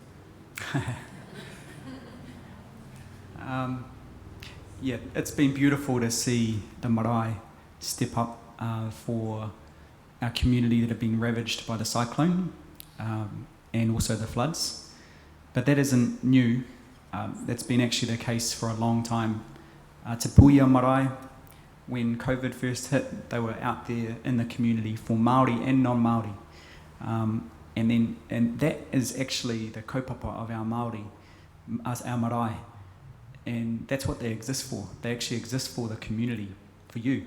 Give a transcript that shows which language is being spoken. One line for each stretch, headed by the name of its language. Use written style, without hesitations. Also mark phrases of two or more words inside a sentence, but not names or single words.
English: Yeah, it's been beautiful to see the marae step up for our community that have been ravaged by the cyclone and also the floods. But that isn't new. That's been actually the case for a long time. Te Puia marae, when COVID first hit, they were out there in the community for Māori and non-Māori. And that is actually the kaupapa of our Māori, our marae. And that's what they exist for. They actually exist for the community, for you.